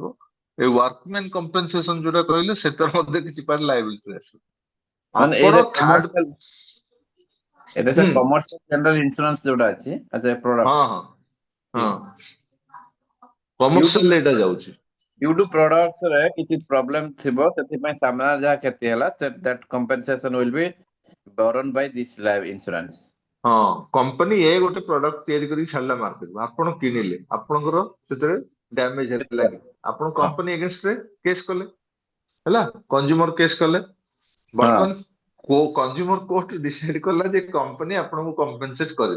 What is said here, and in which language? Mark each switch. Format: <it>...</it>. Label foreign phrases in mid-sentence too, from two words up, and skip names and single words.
<or>ଏ</or> <en>workman compensation</en> <or>ଯୋଉଟା କହିଲେ ସେଥିର ମଧ୍ୟ କିଛି</or> <en>part liability</en> <or>ରେ ଆସିବ। ମାନେ ଆପଣ ଏଇଟା ଥାର୍ଡ କମର୍ସିଆଲ, ଏଇଟା ସାର୍</or> <en>commercial general insurance</en> <or>ଯୋଉଟା ଅଛି ଆଜ ଏ ହଁ ପ୍ରଡକ୍ଟ ହଁ ହଁ, କମର୍ସିଆଲ ଏଇଟା ଯାଉଛି।</or> <en>due to products</en> <or>ରେ କିଛି ପ୍ରୋବ୍ଲେମ ଥିବ, ସେଥିପାଇଁ ସାମ୍ନାରେ ଯାହା କ୍ଷତି ହେଲା</or> <en>that compensation will be borne by this life insurance।</en> <or>ହଁ, କମ୍ପାନୀ ଏ ଗୋଟେ ପ୍ରଡକ୍ଟ ତିଆରି କରିକି ଛାଡିଲା ମାର୍କେଟକୁ, ଆପଣ କିଣିଲେ, ଆପଣଙ୍କର ସେଥିରେ ଡ୍ୟାମେଜ ହେଲା କି, ଆପଣ ହଁ କମ୍ପାନୀ ଏଗେନଷ୍ଟରେ କେସ୍ କଲେ, ହେଲା,</or> <en>consumer case</en> <or>କଲେ। ହଁ ବର୍ତ୍ତମାନ</or> <en>consumer court decide</en> <or>କଲା ଯେ କମ୍ପାନୀ ଆପଣଙ୍କୁ କମ୍ପେନସେଟ କରିବ।</or>